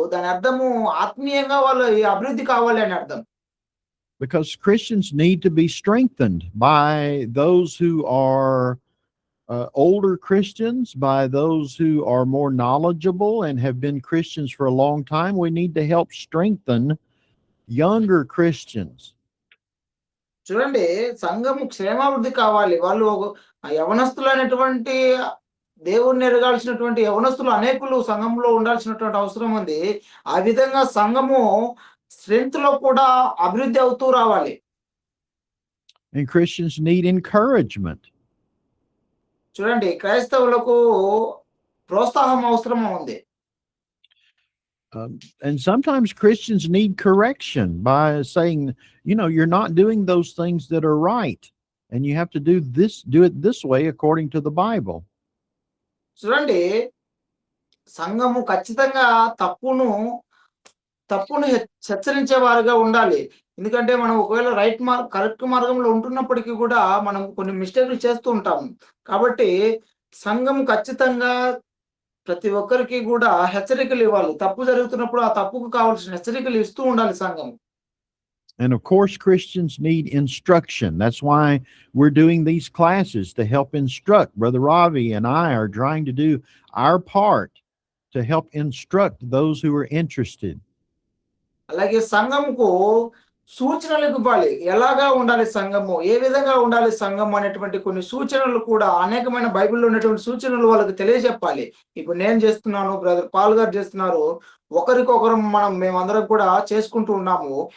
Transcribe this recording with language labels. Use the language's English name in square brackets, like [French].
[Telugu] దాని అర్థము ఆత్మీయంగా వాళ్ళు ఈ అభివృద్ధి కావాలి అని అర్థం. [English] Because Christians need to be strengthened by those who are older Christians, by those who are more knowledgeable and have been Christians for a long time. We need to help strengthen younger Christians. [Telugu] చూడండి సంఘము క్షేమాభివృద్ధి కావాలి. వాళ్ళు యవనస్తులైనటువంటి దేవుణ్ణి ఎరగాల్సినటువంటి యవనస్తులు అనేకులు సంఘంలో ఉండాల్సినటువంటి అవసరం ఉంది. ఆ విధంగా సంఘము స్ట్రెంగ్త్ లో కూడా అభివృద్ధి అవుతూ రావాలి. [English] And Christians need encouragement. [Telugu] చూడండి క్రైస్తవులకు ప్రోత్సాహం అవసరం ఉంది. [English] And sometimes Christians need correction by saying, you're not doing those things that are right. And you have to do it this way according to the Bible. [Telugu] చూడండి సంఘము ఖచ్చితంగా తప్పును హెచ్చరించే వారుగా ఉండాలి. ఎందుకంటే మనం ఒకవేళ కరెక్ట్ మార్గంలో ఉంటున్నప్పటికీ కూడా మనం కొన్ని మిస్టేక్లు చేస్తూ ఉంటాము. కాబట్టి సంఘం ఖచ్చితంగా ప్రతి ఒక్కరికి కూడా హెచ్చరికలు ఇవ్వాలి. తప్పు జరుగుతున్నప్పుడు ఆ తప్పుకు కావాల్సిన హెచ్చరికలు ఇస్తూ ఉండాలి సంఘం. [English] And of course, Christians need instruction. That's why we're doing these classes to help instruct. Brother Ravi and I are trying to do our part to help instruct those who are interested. [Telugu] అలాగే సంఘంకు సూచనలు ఇవ్వాలి. ఎలాగా ఉండాలి సంఘము, ఏ విధంగా ఉండాలి సంఘం అనేటువంటి కొన్ని సూచనలు కూడా అనేకమైన బైబిల్లో ఉన్నటువంటి సూచనలు వాళ్ళకి తెలియజెప్పాలి. ఇప్పుడు నేను చేస్తున్నాను, బ్రదర్ పాల్ గారు చేస్తున్నారు, ఒకరికొకరు మేమందరం కూడా చేసుకుంటూ ఉన్నాము.